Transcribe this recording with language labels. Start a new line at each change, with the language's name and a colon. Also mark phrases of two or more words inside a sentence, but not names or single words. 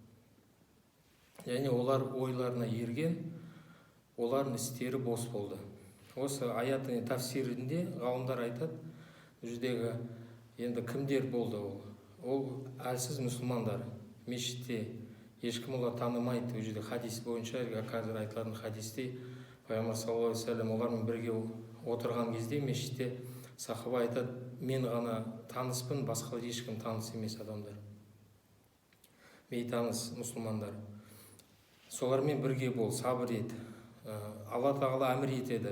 Kazakh: Және олар ойларына ерген, олардың істері бос болды. Осы аяттың тафсирінде ғалымдар айтады, жүздегі енді кімдер болды ол? Ол әлсіз мұсылмандар. Мешітте ешкім олар танымайды. Ол жерде хадис бойынша, қазір айтылатын хадисте пайғамбар
Arabic: صلى الله عليه وسلم
Kazakh: олармен бірге отырған кезде мешітте сахаба айтады, мен ғана таныспын, басқа ешкім таныс емес адамдар. Бейтаныс мұсылмандар. Солармен бірге бол, сабыр ет. Алла Тағала әмір етеді.